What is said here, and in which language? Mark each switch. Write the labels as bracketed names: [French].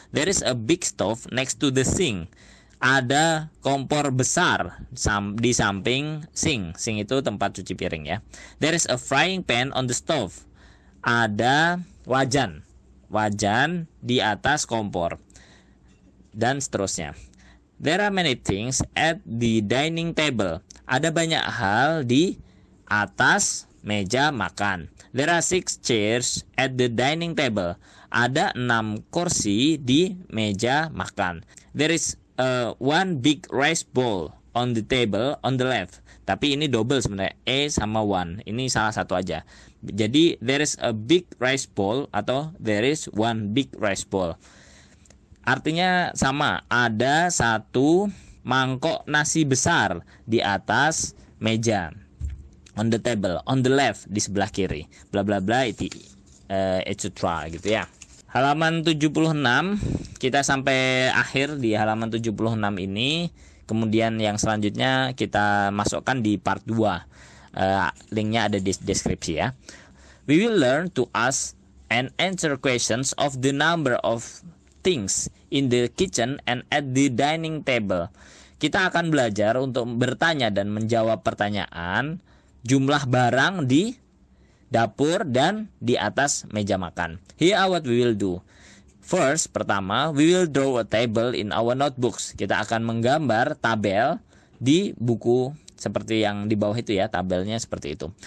[English] There is a big stove next to the sink. [Indonesian] Ada kompor besar di samping sink. Sink itu tempat cuci piring ya. [English] There is a frying pan on the stove. [Indonesian] Ada wajan di atas kompor. Dan seterusnya. [English] There are many things at the dining table. [Indonesian] Ada banyak hal di atas meja makan. [English] There are 6 chairs at the dining table. [Indonesian] Ada 6 kursi di meja makan. [English] There is one big rice bowl on the table on the left. [Indonesian] Tapi ini double sebenarnya, A sama one. Ini salah satu aja. [English] Jadi there is a big rice bowl atau there is one big rice bowl. [Indonesian] Artinya sama, ada satu mangkok nasi besar di atas meja. [English] On the table, on the left, [Indonesian] di sebelah kiri, [English] bla bla bla, etc. gitu ya. [Indonesian] Halaman 76, kita sampai akhir di halaman 76 ini. Kemudian yang selanjutnya kita masukkan di part 2. Linknya ada di deskripsi ya. [English] We will learn to ask and answer questions of the number of things in the kitchen and at the dining table. [Indonesian] Kita akan belajar untuk bertanya dan menjawab pertanyaan jumlah barang di dapur dan di atas meja makan. [English] Here are what we will do. First, pertama, we will draw a table in our notebooks. [Indonesian] Kita akan menggambar tabel di buku seperti yang di bawah itu ya, tabelnya seperti itu.